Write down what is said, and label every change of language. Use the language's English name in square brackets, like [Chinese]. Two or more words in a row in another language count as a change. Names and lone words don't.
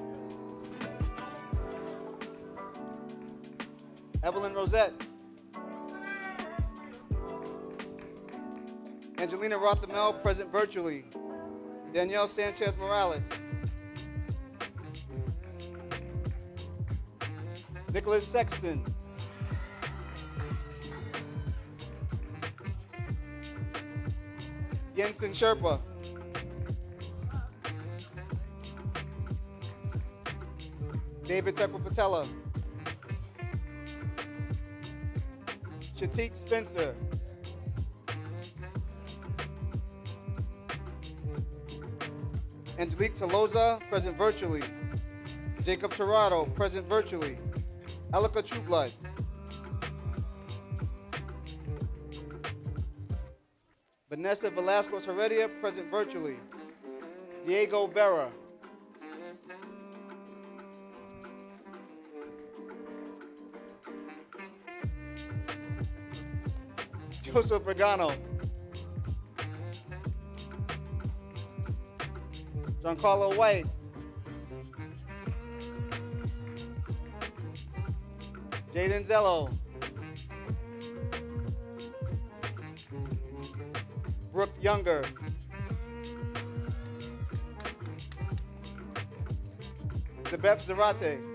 [English] Evelyn Rosette. Angelina Rothamel, present virtually. Danielle Sanchez Morales. Nicholas Sexton. Jensen Sherpa. David Tekwa-Patella. Shatik Spencer. Angelique Toloza, present virtually. Jacob Tirado, present virtually. Elika Trueblood. Vanessa Velasquez Heredia, present virtually. Diego Vera. Joseph Pagano. Giancarlo White. Jaden Zello. Brooke Younger. Zebep Zarate.